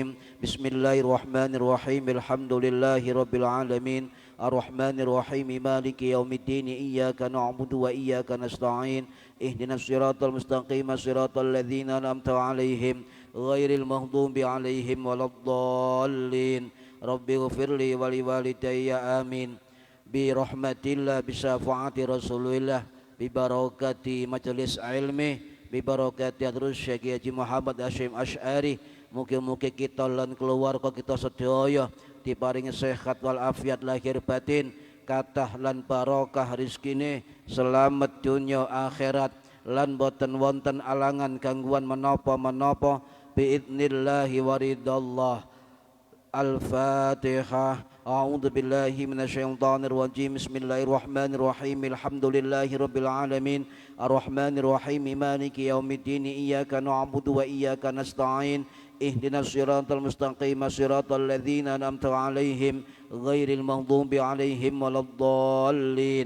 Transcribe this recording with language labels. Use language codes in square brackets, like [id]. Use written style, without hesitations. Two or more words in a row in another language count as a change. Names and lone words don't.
[ar] بسم الله الرحمن الرحيم. الحمد لله رب العالمين الرحمن الرحيم مالك يوم الدين إياك نعبد وإياك نستعين اهدنا الصراط المستقيم صراط الذين أنعمت عليهم غير المغضوب عليهم ولا الضالين رب اغفر لي ولوالدي آمين برحمة الله بشفاعة رسول الله ببركة مجلس العلم ببركة حضرة [jv] Syekh Haji Muhammad Hasyim Asy'ari mugi-mugi kita lan keluarga kita sedaya diparingi sehat wal afiat lahir batin kathah lan barokah rezekine selamat dunya akhirat lan boten wonten alangan gangguan menapa-menapa [ar] بإذن الله ورضا الله. Al-Fatihah. أعوذ بالله من الشيطان الرجيم. بسم الله الرحمن الرحيم. الحمد لله رب العالمين. الرحمن الرحيم. مالك يوم الدين. إياك نعبد وإياك نستعين. اهدنا الصراط المستقيم. صراط الذين أنعمت عليهم غير المغضوب عليهم ولا الضالين.